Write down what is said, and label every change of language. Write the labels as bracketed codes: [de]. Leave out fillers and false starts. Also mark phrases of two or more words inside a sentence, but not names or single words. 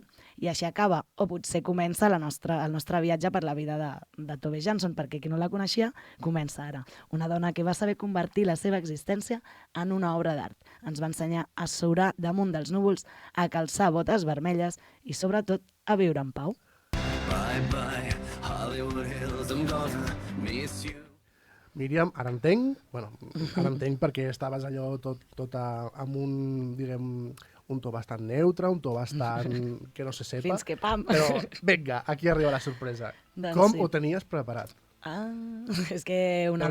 [ca] I així acaba, o potser comença el nostre viatge per la vida de Tove Jansson, perquè qui no la coneixia, comença ara. Una dona que va saber convertir la seva existència en una obra d'art. Ens va ensenyar a surar damunt dels núvols, a calçar botes vermelles i, sobretot, a viure en pau. [en] Bye, bye, Hollywood Hills, I'm gonna miss you. [ca] Míriam, ara entenc perquè estaves allò tot amb un to bastant neutre, un to bastant [es] que no se sepa. [ca] Fins que pam. Però, vinga, aquí arriba la sorpresa. Doncs Com sí. ho tenies preparat? Ah, és que una